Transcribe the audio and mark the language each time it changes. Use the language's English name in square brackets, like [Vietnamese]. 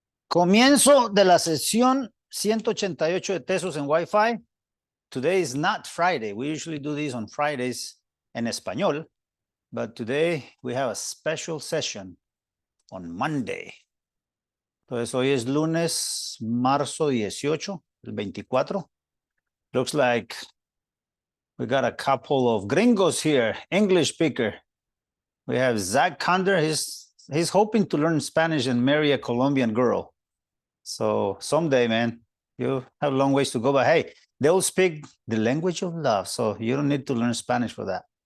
[Spanish] Comienzo de la sesión 188 de Tesos en Wi-Fi. [English] Today is not Friday. We usually do these on Fridays [Spanish] en español, [English] but today we have a special session on Monday. [Spanish] Entonces, hoy es lunes, marzo 18, el 24. [English] Looks like we got a couple of gringos here, English speaker. We have Zac Conder. He's hoping to learn Spanish and marry a Colombian girl. So someday, man, you have a long ways to go, but hey, they'll speak the language of love, so you don't need to learn Spanish for that.